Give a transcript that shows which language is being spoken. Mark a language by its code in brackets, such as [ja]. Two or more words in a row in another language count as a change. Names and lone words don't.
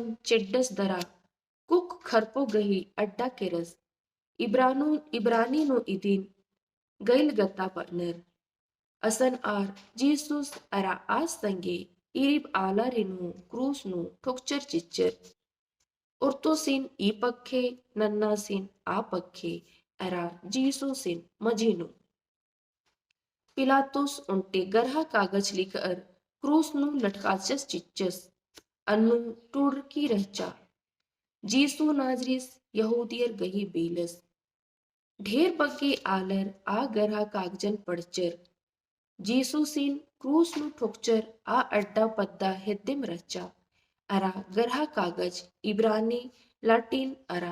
[kru] चिड्डस दरा कुक खरपो गही अड्डा केरस इब्रानी नो इदिन गैल गत्ता पनर असन आर जीसुस अरा आस संगे इरिब आला रिनु क्रूस नु ठोकचर चिच्चर उर्तो सिन ई पखे नन्ना सिन आ पखे अरा जीसु सिन मजीनु पिलातुस उन्टे गरहा कागज लिखकर क्रूस नु लटकाचस चिच्चस अन्नु टूर की रहचा जीसु नाजरिस यहूदियर गही बेलस ढेर बग्गे आलर आ गरहा कागजन पड़चर जीसु सिन क्रूस नु ठोकचर आ अड्डा पद्दा हिद्दिम रचा अरा गरहा कागज इब्रानी लाटिन अरा